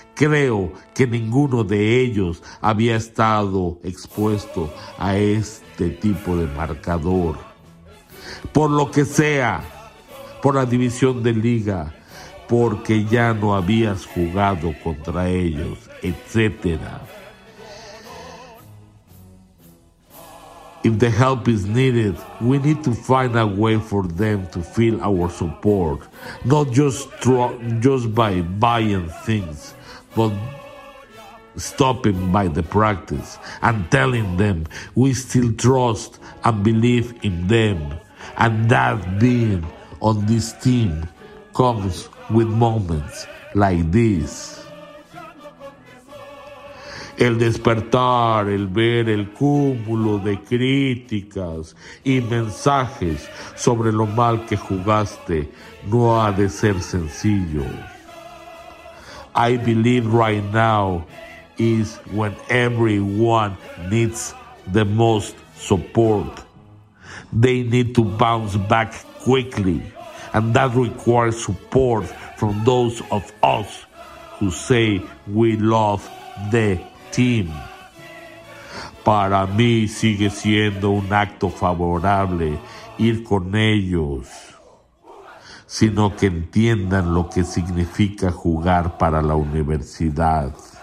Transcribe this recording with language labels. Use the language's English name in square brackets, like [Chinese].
[Spanish] Creo que ninguno de ellos había estado expuesto a este tipo de marcador. Por lo que sea, por la división de liga, porque ya no habías jugado contra ellos, etc. [English] If the help is needed, we need to find a way for them to feel our support, not just by buying things, but stopping by the practice and telling them we still trust and believe in them, and that being on this team comes with moments like this. [Spanish] El despertar, el ver el cúmulo de críticas y mensajes sobre lo mal que jugaste no ha de ser sencillo. [English] I believe right now is when everyone needs the most support. They need to bounce back quickly, and that requires support from those of us who say we love the team. [Spanish] Para mí sigue siendo un acto favorable ir con ellos, sino que entiendan lo que significa jugar para la universidad.